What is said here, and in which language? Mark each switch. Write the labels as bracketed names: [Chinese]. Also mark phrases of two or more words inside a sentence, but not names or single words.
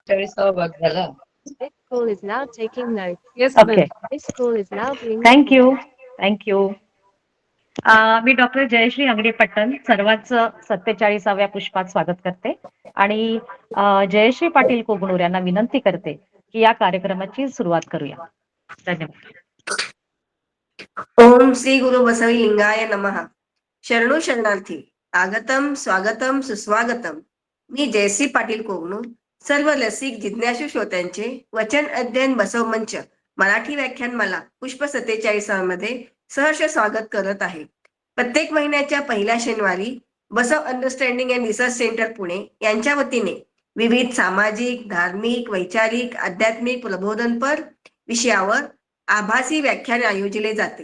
[Marathi] 40वा भाग झाला. [English] This call is now taking notes. [Marathi] येस ओके. मॅम. [English] This call is now being thank you. recorded. thank you. [Marathi] मी डॉक्टर जयश्री अंगडी पट्टण सर्वांचं 47व्या पुष्पात स्वागत करते आणि जयश्री पाटील कोगणूर यांना विनंती करते की या कार्यक्रमाची सुरुवात करूया. धन्यवाद. [Sanskrit] ओम श्री गुरु बसवी लिंगाय नमः. [Marathi] शरणू शरणार्थी. [Sanskrit] आगतम स्वागतम सुस्वागतम. [Marathi] मी जयश्री पाटील कोगनूर सर्व रसिक जिज्ञासू श्रोत्यांचे वचन अध्ययन बसव मंच मराठी व्याख्यानमाला पुष्प 47 मध्ये सहर्ष स्वागत करत आहे. प्रत्येक महिन्याच्या पहिल्या शनिवारी बसव अंडरस्टँडिंग अँड रिसर्च सेंटर पुणे यांच्या वतीने विविध सामाजिक, धार्मिक, वैचारिक, आध्यात्मिक प्रबोधनपर विषयावर आभासी व्याख्यान आयोजले जाते.